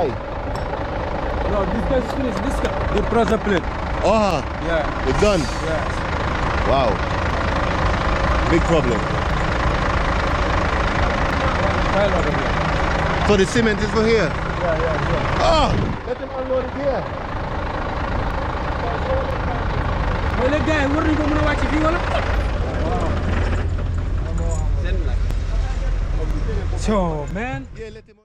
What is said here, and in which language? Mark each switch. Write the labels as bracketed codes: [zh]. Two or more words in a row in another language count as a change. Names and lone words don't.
[en] No, this guy is finished. This guy, the pressure plate. Oh, Yeah. it's done. Yeah. Wow. Big problem. File over here. So the cement is for here. Yeah. Oh, let him unload it here. [fr] mais les gars [wo] yi war nañu ko mën a wàcc fii wala. [en] So man. Yeah, let him